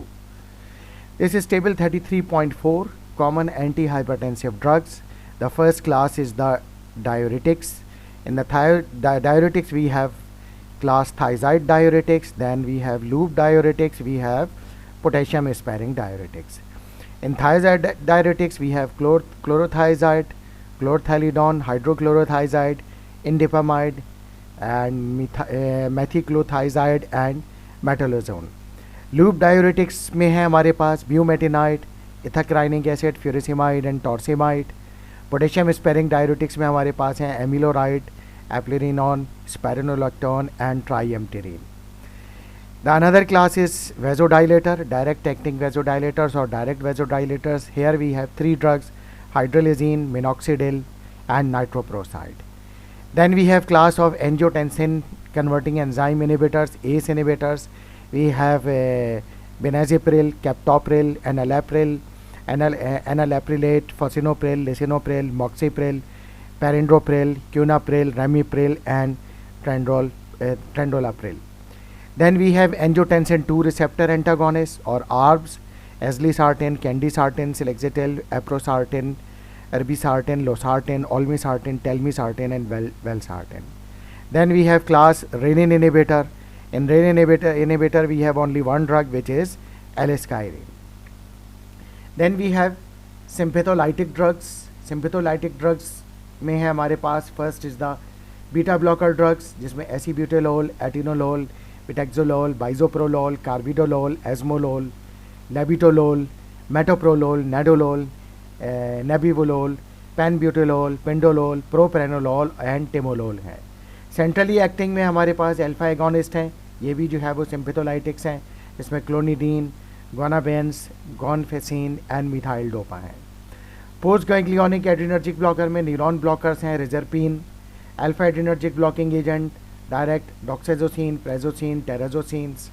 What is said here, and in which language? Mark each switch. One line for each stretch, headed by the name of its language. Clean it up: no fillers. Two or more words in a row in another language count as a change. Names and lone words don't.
English: This is table 33.4, common antihypertensive drugs. The first class is the diuretics. In the diuretics we have class thiazide diuretics, then we have loop diuretics, we have potassium sparing diuretics. In thiazide diuretics we have chlorothiazide, chlorthalidone, hydrochlorothiazide, indapamide and methyclothiazide and metalazone. loop diuretics
Hindi: में है हमारे पास ब्यूमेटिनाइड, इथाक्राइनिक एसिड, फ्यूरिसिमाइड एंड टॉर्सिमाइड.
English: potassium sparing diuretics
Hindi: में हमारे पास हैं एमिलोराइड, एप्लेरिनॉन, स्पाइरोनोलैक्टोन एंड ट्राइएम्टेरिन.
English: The another class is vasodilator, direct acting vasodilators or direct vasodilators. Here we have three drugs: hydralazine, minoxidil and nitroprusside. Then we have class of angiotensin converting enzyme inhibitors, ACE inhibitors. We have benazepril, captopril, enalapril, enalaprilate, fosinopril, lisinopril, moxapril, perindopril, quinapril, ramipril and trendolapril. Then we have angiotensin 2 receptor antagonists or ARBs, azlisartan, candesartan, silexatil, aprosartan, irbesartan, losartan, olmesartan, telmisartan and valsartan. Then we have class renin inhibitor. In renin inhibitor we have only one drug, which is L-skyrine. Then we have sympatholytic drugs. Sympatholytic drugs
Hindi: में है हमारे पास
English: first is the beta blocker drugs,
Hindi: जिसमें एसीब्यूटेलोल, एटिनोलोल, पिटेक्सोलोल, बाइजोप्रोलोल, कार्बिडोलोल, एजमोलोल, लेबिटोलोल, मेटोप्रोलोल, नेडोलोल, नेबिवोलोल, पेनब्यूटेलोल, पेंडोलोल, प्रोप्रेनोलोल एंड टेमोलोल है.
English: centrally acting
Hindi: में हमारे पास
English: alpha agonists
Hindi: हैं, ये भी जो है वो सिम्पेथोलाइटिक्स हैं. इसमें क्लोनिडीन, गोनाबेंस, गॉनफेसिन एंड मिथाइल डोपा हैं.
English: post ganglionic adrenergic blocker में neuron blockers हैं रिजरपिन, alpha adrenergic blocking agent, direct डॉक्सेजोसिन, प्रेजोसिन, टेराजोसिन्स.